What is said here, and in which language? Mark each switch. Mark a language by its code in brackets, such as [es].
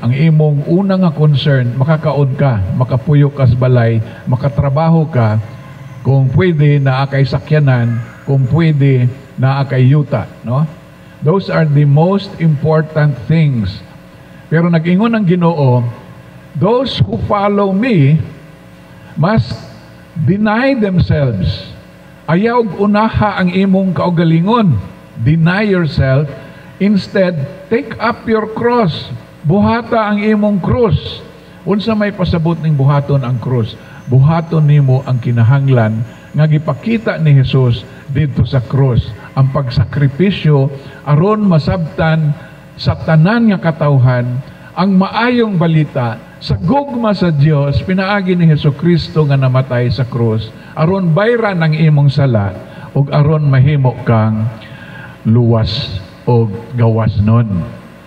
[ceb] Ang imong unang nga concern, makakaon ka, makapuyo ka sa balay, makatrabaho ka, kung pwede naa kay sakyanan, kung pwede naa kay yuta, no? [en] Those are the most important things. [ceb] Pero nag-ingon ang Ginoo, [en] those who follow me must deny themselves. [ceb] Ayaw unaha ang imong kaugalingon. [en] Deny yourself. Instead, take up your cross. [ceb] Buhata ang imong krus. Unsa may pasabot ning buhaton ang krus? Buhaton nimo ang kinahanglan nga gipakita ni Jesus didto sa krus. Ang pagsakripisyo aron masabtan sa tanan nga katawhan ang maayong balita sa gugma sa Dios pinaagi ni Hesukristo nga namatay sa krus aron bayran ang imong sala ug aron mahimo kang luwas o gawas nun.